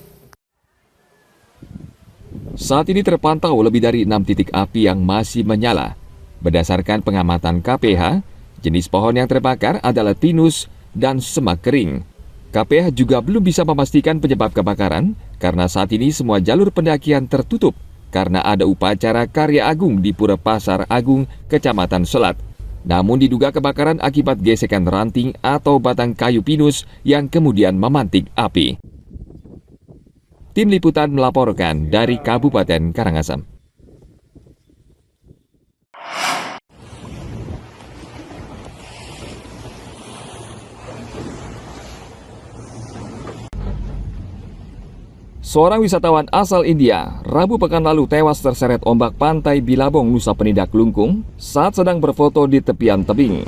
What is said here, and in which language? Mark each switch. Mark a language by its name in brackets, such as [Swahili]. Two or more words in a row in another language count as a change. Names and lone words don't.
[Indonesian] Saat ini terpantau lebih dari 6 titik api yang masih menyala. Berdasarkan pengamatan KPH, jenis pohon yang terbakar adalah pinus dan semak kering. KPH juga belum bisa memastikan penyebab kebakaran karena saat ini semua jalur pendakian tertutup karena ada upacara Karya Agung di Pura Pasar Agung, Kecamatan Selat. Namun diduga kebakaran akibat gesekan ranting atau batang kayu pinus yang kemudian memantik api. Tim Liputan melaporkan dari Kabupaten Karangasem. Seorang wisatawan asal India, Rabu pekan lalu tewas terseret ombak pantai Bilabong, Nusa Penida, Kelungkung saat sedang berfoto di tepian tebing.